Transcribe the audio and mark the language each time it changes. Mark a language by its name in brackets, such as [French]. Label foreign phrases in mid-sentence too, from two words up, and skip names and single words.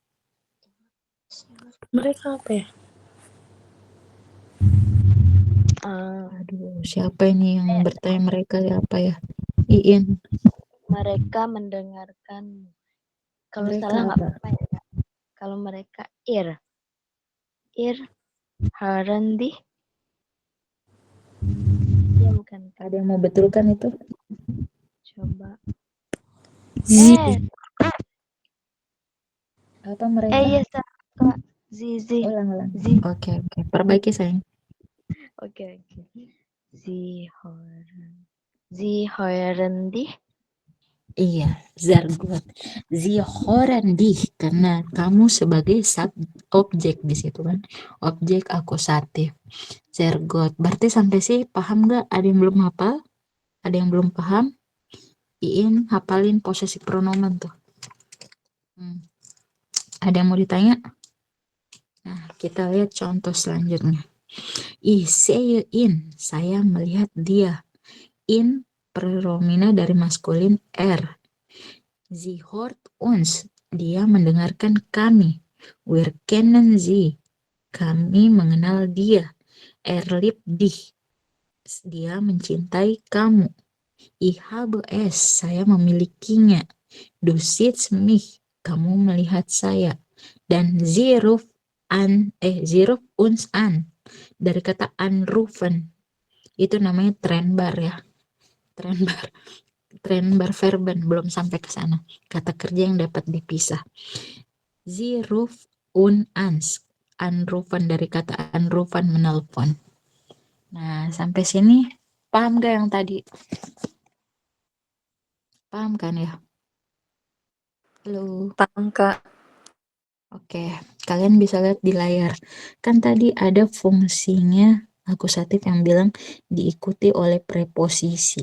[Indonesian] Mereka apa ya? Aduh, siapa ini yang bertanya mereka ya apa ya? Iin. Mereka mendengarkan. Kalau Mereka salah nggak apa? apa-apa ya, Kak. Kalau mereka [German] ir hören dich. [Indonesian] Ya bukan, Kak. Ada yang mau betulkan itu? Coba. Apa mereka? Iya, Kak. Zizi. Ulang. Oke. Perbaiki sayang. Oke. [German] Sie hören dich. [Indonesian] Iya, [German] sehr gut. Sie hören dich [Indonesian] karena kamu sebagai objek di situ kan. Objek akusatif. [German] Sehr gut. [Indonesian] Berarti sampai sih paham nggak? Ada yang belum hafal? Ada yang belum paham? Iin hafalin posisi pronomen tuh. Ada yang mau ditanya? Nah, kita lihat contoh selanjutnya. [German] Ich sehe ihn. [Indonesian] Saya melihat dia. In pronomina dari maskulin er. [German] Sie hört uns. [Indonesian] Dia mendengarkan kami. [German] Wir kennen sie. [Indonesian] Kami mengenal dia. [German] Er liebt dich. [Indonesian] Dia mencintai kamu. [German] Ich habe es. [Indonesian] Saya memilikinya. [German] Du siehst mich. [Indonesian] Kamu melihat saya. [German] Dan sie ruft uns an. [Indonesian] Dari kata anrufen. Itu namanya Trennbar ya. [German] Trennbar verben, [Indonesian] belum sampai ke sana. Kata kerja yang dapat dipisah. [German] Sie ruft uns. [Indonesian] Anrufen dari kata anrufen, menelpon. Nah, sampai sini paham gak yang tadi? Paham kan ya? Halo. Paham, Kak. Oke, kalian bisa lihat di layar. Kan tadi ada fungsinya akusatif yang bilang diikuti oleh preposisi.